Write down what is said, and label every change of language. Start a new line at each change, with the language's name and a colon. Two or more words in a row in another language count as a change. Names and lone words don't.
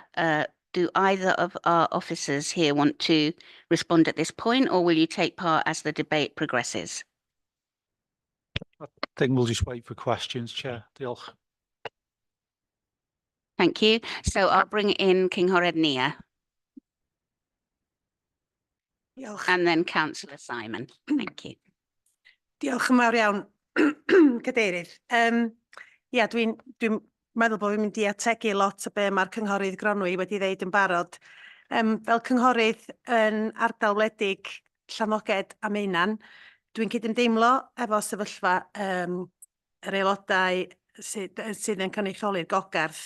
English: Do either of our officers here want to respond at this point, or will you take part as the debate progresses? I think we'll just wait for questions, Chair.
Welsh: Diolch.
English: Thank you. So I'll bring in Cynghorydd Nia.
Welsh: Diolch.
English: And then Councillor Simon. Thank you.
Welsh: Diolch yn fawr iawn, Cadeirydd. Ia, dwi'n meddwl bod fi'n mynd i ategu lot o be mae'r cynghorydd Gronwy wedi ddeud yn barod. Fel cynghorydd yn ardal wledig Llanoged a Meunan, dwi'n cydymdeimlo efo sefyllfa yr aelodau sydd yn cynrychioli'r gogarth.